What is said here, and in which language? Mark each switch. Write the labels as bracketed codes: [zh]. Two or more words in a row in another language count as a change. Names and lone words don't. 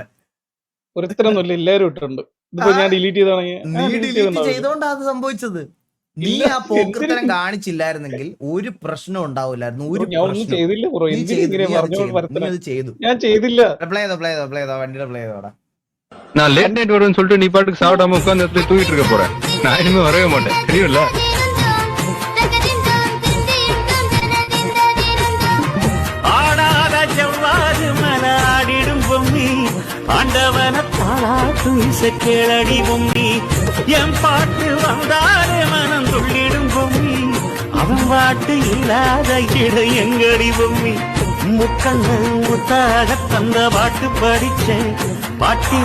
[ml] ഒരുത്തരൊന്നുമില്ല, എല്ലാവരും ഇട്ടിട്ടുണ്ട്. ഇതിപ്പോ ഞാൻ ഡിലീറ്റ് ചെയ്തോണ്ടാ അത് സംഭവിച്ചത്. നീ ആ പോക്കൃത്തരം കാണിച്ചില്ലായിരുന്നെങ്കിൽ ഒരു പ്രശ്നം ഉണ്ടാവില്ലായിരുന്നു. ചെയ്തു ഞാൻ ചെയ്തില്ല. പ്ലേ ചെയ്തോ വണ്ടിയുടെ പ്ലേ ചെയ്തോടാ. [ta] நான் லேட் நைட் வரும்னு சொல்லிட்டு நீ பாட்டுக்கு சாப்பிடாம உட்காந்து தூக்கிட்டு இருக்க போறேன். நான் இனிமே வரவே மாட்டேன், தெரியும்ல. ஆடாத செவ்வாது மலாடிடும் பொம்மி, ஆண்டவன பாலாட்டு இசை கேளடி பொம்மி, என் பாட்டு வந்தாலே மனம் துள்ளிடும் பொம்மி, அவன் பாட்டு இல்லாத இட எங்கடி பொம்மி, முக்கண்ணு முத்தாக தந்த பாட்டு படிச்சேன், பாட்டி